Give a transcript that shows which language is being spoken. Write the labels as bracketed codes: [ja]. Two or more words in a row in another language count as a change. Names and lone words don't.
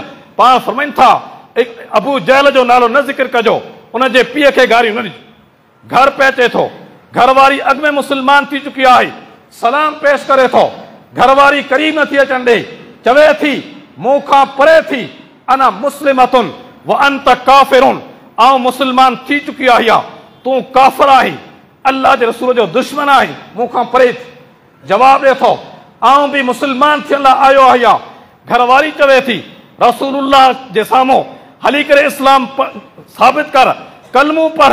[sd] पाण फरमाइनि था अबू जहल जो नालो न ज़िक्र कजो, उन जे पीउ खे गारियूं न ॾिजो। घर पहुचे थो, घरवारी अॻु में मुस्लमान थी चुकी आहे, सलाम पेश करे थो, घरवारी करीब नथी अचण ॾे, चवे थी मूं खां परे थी [ar] أنا مسلمة وأنت كافر, [sd] आउं मुस्लमान थी चुकी आहियां, तूं काफ़िर आहीं, अल्लाह जे रसूल जो दुश्मन आहीं, मूं खां परे थी। जवाब ॾे थो आउं बि मुस्लमान थियण लाइ आयो आहियां। घरवारी चवे थी रसूलुल्लाह जे साम्हूं हली करे इस्लाम साबित कर, कलमो पढ़।